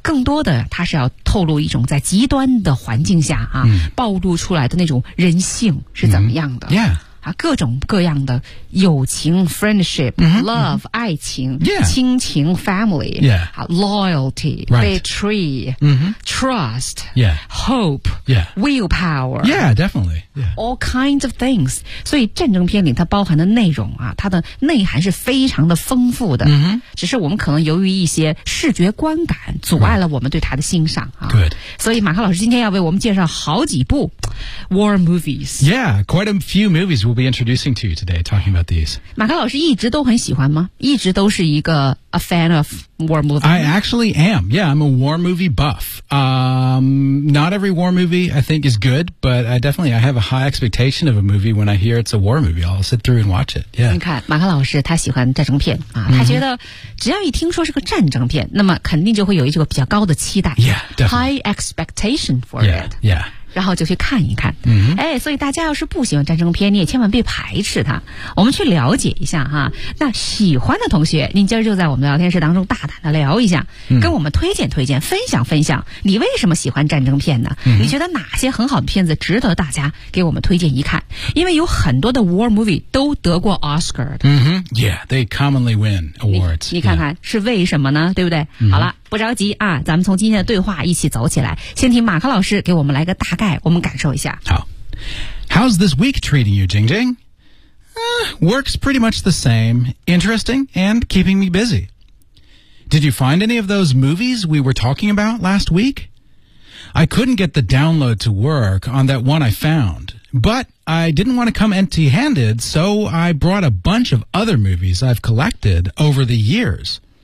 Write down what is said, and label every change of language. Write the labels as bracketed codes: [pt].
[zh] 更多的它是要透露一种在极端的环境下啊、暴露出来的那种人性是怎么样的、各种各样的友情 friendship、love、爱情、亲情 family、loyalty、betray、trust、hope、willpower、 [en] definitely、 all kinds of things。 [zh] 所以战争片里它包含的内容啊，它的内涵是非常的丰富的、只是我们可能由于一些视觉观感阻碍了我们对它的欣赏啊。所以马克老师今天要为我们介绍好几部 war movies。 [en] Yeah, quite a few movies we'll be introducing to you today, talking about these. [zh] 马克老师一直都很喜欢吗？一直都是一个 [en] a fan of war movies? I actually am. Yeah, I'm a war movie buff. Not every war movie, I think, is good, but I have a high expectation of a movie when I hear it's a war movie. I'll sit through and watch it. Yeah. [zh] 你看，马克老师他喜欢战争片、他觉得只要一听说是个战争片，那么肯定就会有一个比较高的期待。 [en] Yeah, definitely. High expectation for it. Yeah. [zh] 然后就去看一看、所以大家要是不喜欢战争片，你也千万别排斥它，我们去了解一下哈。那喜欢的同学，您今儿就在我们聊天室当中大胆的聊一下、跟我们推荐推荐，分享分享你为什么喜欢战争片呢、你觉得哪些很好的片子值得大家给我们推荐一看？因为有很多的 war movie 都得过 Oscar 的、 [en] Yeah, they commonly win awards. [zh] 你看看、是为什么呢，对不对、好了，不着急啊，咱们从今天的对话一起走起来。先请马克老师给我们来个大概，我们感受一下。好。 [en] How's this week treating you, Jing Jing?、Works pretty much the same. Interesting and keeping me busy. Did you find any of those movies we were talking about last week? I couldn't get the download to work on that one I found, but I didn't want to come empty-handed, so I brought a bunch of other movies I've collected over the years.